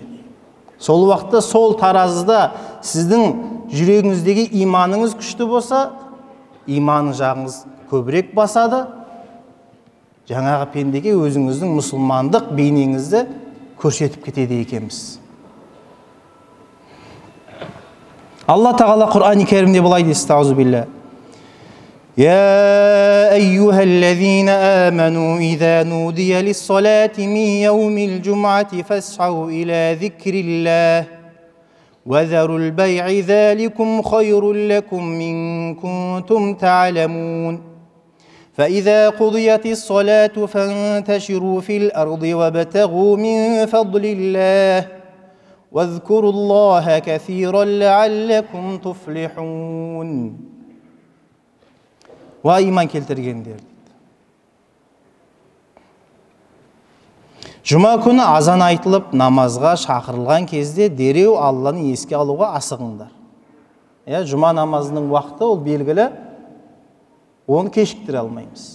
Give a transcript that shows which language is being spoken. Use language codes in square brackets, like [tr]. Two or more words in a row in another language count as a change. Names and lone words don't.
[kk] Сол уақытта сол таразыда сіздің жүрегіңіздегі иманыңыз күшті болса, иманы жағыңыз көбірек басады, жаңағы пендеге өзіңіздің мұсылмандық бейнеңізді көрсетіп кетеді екенбіз. Алла тағала Құр'ан-ы Кәрімде былай дейді, [ar] أعوذ بالله. يا أيها الذين آمنوا إذا نودي للصلاة من يوم الجمعة فاسعوا إلى ذكر الله وذروا البيع ذلكم خير لكم إن كنتم تعلمون فإذا قضيت الصلاة فانتشروا في الأرض وابتغوا من فضل الله واذكروا الله كثيرا لعلكم تفلحون. [kk] Ва иман келтіргендер. Жұма күні азан айтылып, намазға шақырылған кезде дереу Алланы еске алуға асығыңдар. Жұма намазының уақыты ол белгілі, оны кешіктіре алмаймыз.